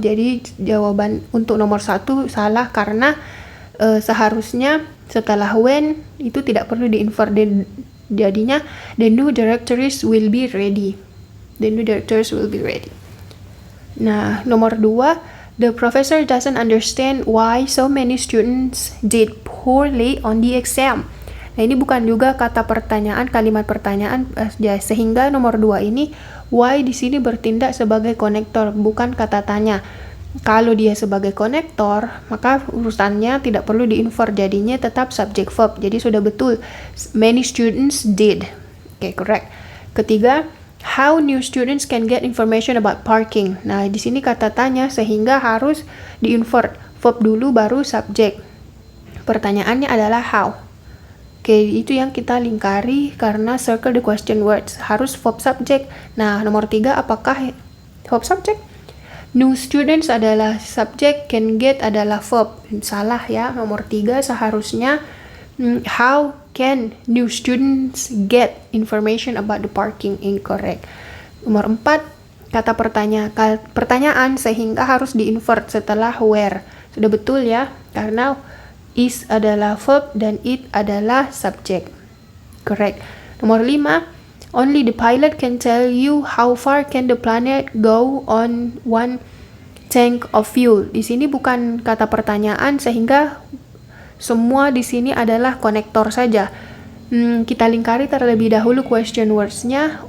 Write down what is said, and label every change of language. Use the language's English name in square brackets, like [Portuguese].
[Indonesian] Jadi jawaban untuk nomor 1 salah karena seharusnya setelah when itu tidak perlu di-invert. Jadinya [English] the new directories will be ready. The new directories will be ready. [Indonesian] Nah, nomor 2, [English] the professor doesn't understand why so many students did poorly on the exam. [Indonesian] Nah, ini bukan juga kata pertanyaan, kalimat pertanyaan, sehingga nomor 2 ini why di sini bertindak sebagai konektor, bukan kata tanya. Kalau dia sebagai konektor, maka urusannya tidak perlu di-invert, jadinya tetap subject verb. Jadi sudah betul, [English] many students did. [Indonesian] Oke, [English] correct. [Indonesian] Ketiga, [English] how new students can get information about parking. [Indonesian] Nah, di sini kata tanya sehingga harus di-invert, verb dulu baru subject. Pertanyaannya adalah how. Oke, itu yang kita lingkari karena [English] circle the question words. [Indonesian] Harus verb subject. Nah, nomor 3 apakah verb subject? New students adalah subject, can get adalah verb. Salah ya, nomor 3 seharusnya [English] how can new students get information about the parking, incorrect. [Indonesian] Nomor 4, kata pertanyaan sehingga harus di-invert setelah where. Sudah betul ya, karena is adalah verb dan it adalah subject. [English] Correct. [Indonesian] Nomor 5, [English] only the pilot can tell you how far can the planet go on one tank of fuel. [Indonesian] Di sini bukan kata pertanyaan sehingga semua di sini adalah konektor saja. Kita lingkari terlebih dahulu question words-nya.